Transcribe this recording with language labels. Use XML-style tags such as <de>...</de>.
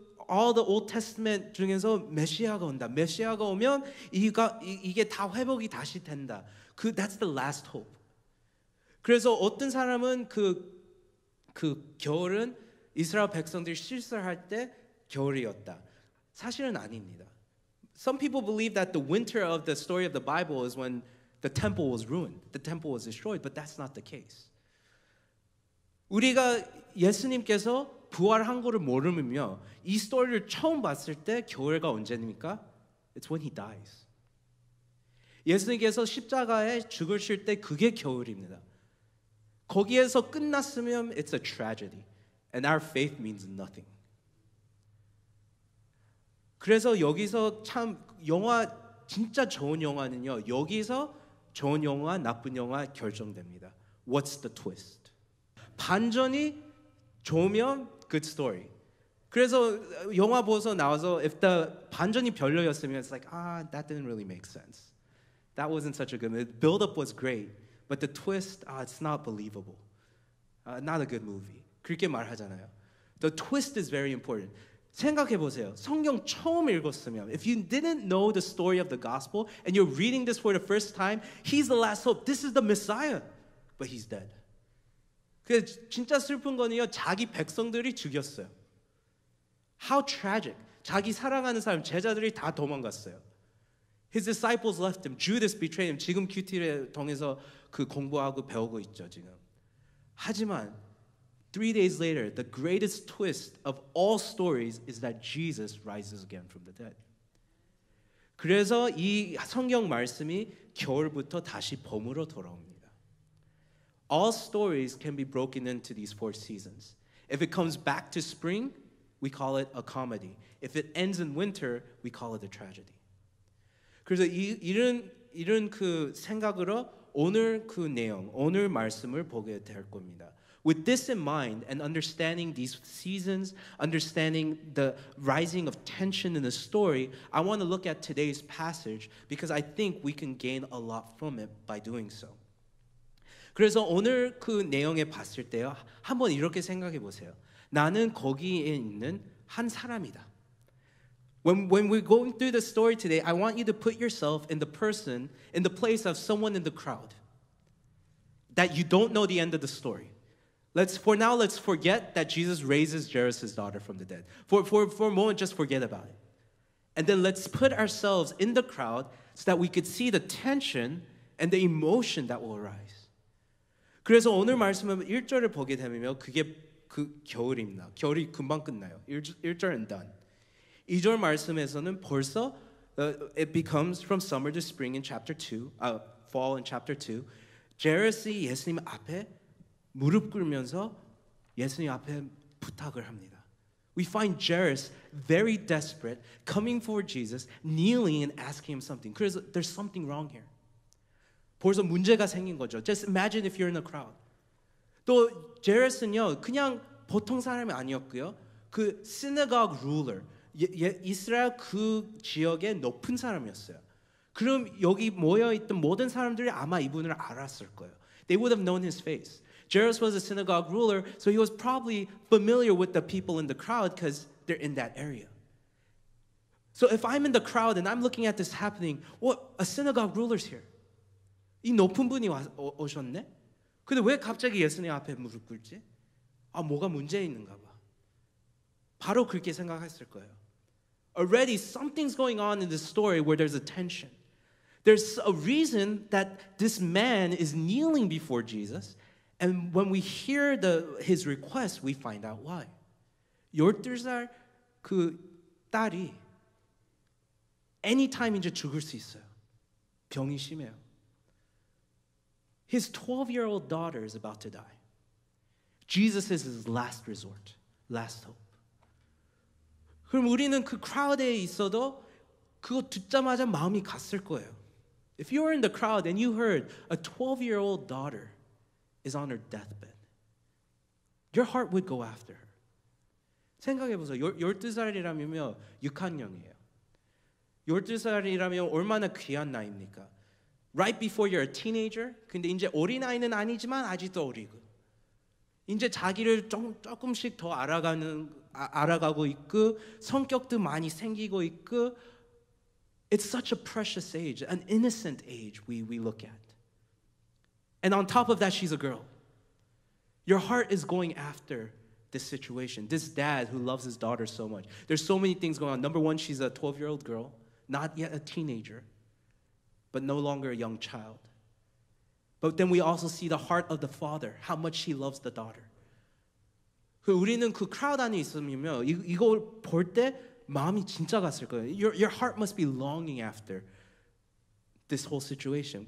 <en>all the Old Testament</en> <ko>중에서 메시아가 온다. 메시아가 오면 이게 다 회복이 다시 된다.</ko> <en>That's the last hope.</en> <ko>그래서 어떤 사람은 그 겨울은 이스라엘 백성들이 실수할 때 겨울이었다. 사실은 아닙니다.</ko> <en>Some people believe that the winter of the story of the Bible is when the temple was ruined, the temple was destroyed, but that's not the case.</en> <ko>우리가 예수님께서 부활한 거를 모르면요, 이 스토리를 처음 봤을 때 겨울가 언제입니까?</ko> <en>It's when he dies.</en> <ko>예수님께서 십자가에 죽으실 때 그게 겨울입니다. 거기에서 끝났으면</ko> <en>it's a tragedy, and our faith means nothing.</en> <ko>그래서 여기서 참 영화 진짜 좋은 영화는요, 여기서 좋은 영화, 나쁜 영화 결정됩니다.</ko> <en>What's the twist?</en> <ko>반전이 좋으면</ko> <en>good story.</en> <ko>그래서 영화 보서 나와서</ko> <en>if the</en> <ko>반전이 별로였으면</ko> <en>it's like that didn't really make sense. That wasn't such a good movie. The build-up was great, but the twist, it's not believable. Not a good movie.</en> <ko>그렇게 말하잖아요.</ko> <en>The twist is very important.</en> <ko>생각해 보세요. 성경 처음 읽었으면,</ko> <en>if you didn't know the story of the gospel and you're reading this for the first time, he's the last hope. This is the Messiah, but he's dead.</en> <ko>그 진짜 슬픈 거는요, 자기 백성들이 죽였어요.</ko> <en>How tragic.</en> <ko>자기 사랑하는 사람, 제자들이 다 도망갔어요.</ko> <en>His disciples left him. Judas betrayed him.</en> <ko>지금 큐티를 통해서 그 공부하고 배우고 있죠, 지금.</ko> <en>하지만 3 days later, the greatest twist of all stories is that Jesus rises again from the dead.</en> <ko>그래서 이 성경 말씀이 겨울부터 다시 봄으로 돌아옵니다.</ko> <en>All stories can be broken into these 4 seasons. If it comes back to spring, we call it a comedy. If it ends in winter, we call it a tragedy.</en> <ko>그래서 이런 그 생각으로 오늘 그 내용, 오늘 말씀을 보게 될 겁니다.</ko> <en>With this in mind and understanding these seasons, understanding the rising of tension in the story, I want to look at today's passage because I think we can gain a lot from it by doing so.</en> <ko>그래서 오늘 그 내용에 봤을 때요, 한번 이렇게 생각해 보세요. 나는 거기에 있는 한 사람이다.</ko> <en>When we're going through the story today, I want you to put yourself in the person, in the place of someone in the crowd that you don't know the end of the story. Let's forget that Jesus raises Jairus' daughter from the dead. For a moment, just forget about it. And then let's put ourselves in the crowd so that we could see the tension and the emotion that will arise.</en> <ko>그래서 오늘 말씀은 1절을 보게 되면 그게 그 겨울입니다. 겨울이 금방 끝나요. 1절은 done. 2절 말씀에서는 벌써</ko> <en>it becomes from summer to spring in chapter 2, fall in chapter 2.</en> <ko>Jairus이 예수님 앞에 무릎 꿇으면서 예수님 앞에 부탁을 합니다.</ko> <en>We find Jairus very desperate, coming for Jesus, kneeling and asking him something. 그래서 there's something wrong here.</en> <ko>벌써 문제가 생긴 거죠.</ko> <en>Just imagine if you're in a crowd.</en> <ko>또 Jairus는요, 그냥 보통 사람이 아니었고요. 그 synagogue ruler, 이스라엘 그 지역의 높은 사람이었어요. 그럼 여기 모여있던 모든 사람들이 아마 이분을 알았을 거예요. They would have known his face. Jairus was a synagogue ruler, so he was probably familiar with the people in the crowd because they're in that area. So if I'm in the crowd and I'm looking at this happening, what? A synagogue ruler's here. 이 높은 분이 오셨네? 근데 왜 갑자기 예수님 앞에 무릎 꿇지? 아, 뭐가 문제 있는가 봐. 바로 그렇게 생각했을 거예요.</ko> <en>Already something's going on in this story where there's a tension. There's a reason that this man is kneeling before Jesus, and when we hear his request, we find out why.</en> <ko>12살 그 딸이 anytime 이제 죽을 수 있어요. 병이 심해요.</ko> <en>His 12-year-old daughter is about to die. Jesus is his last resort, last hope.</en> <ko>그럼 우리는 그 크라우드에 있어도 그거 듣자마자 마음이 갔을 거예요.</ko> <en>If you were in the crowd and you heard a 12-year-old daughter is on her deathbed, your heart would go after her.</en> <ko>생각해 보세요. 12살이라면 6학년이에요. 12살이라면 얼마나 귀한 나이입니까?</ko> <en>Right before you're a teenager,</en> <ko>근데 이제 어린아이는 아니지만 아직도 어리고 이제 자기를 조금씩 더 알아가고 있고 성격도 많이 생기고 있고</ko> <en>It's such a precious age, an innocent age we look at. And on top of that, she's a girl. Your heart is going after this situation, this dad who loves his daughter so much. There's so many things going on. Number one, she's a 12-year-old girl, not yet a teenager, but no longer a young child. But then we also see the heart of the father, how much he loves the daughter.</en> <ko>우리는 그 크라우드 안에 있으면 이걸 볼 때 마음이 진짜 갔을 거예요.</ko> <en>Your heart must be longing after this whole situation.</en>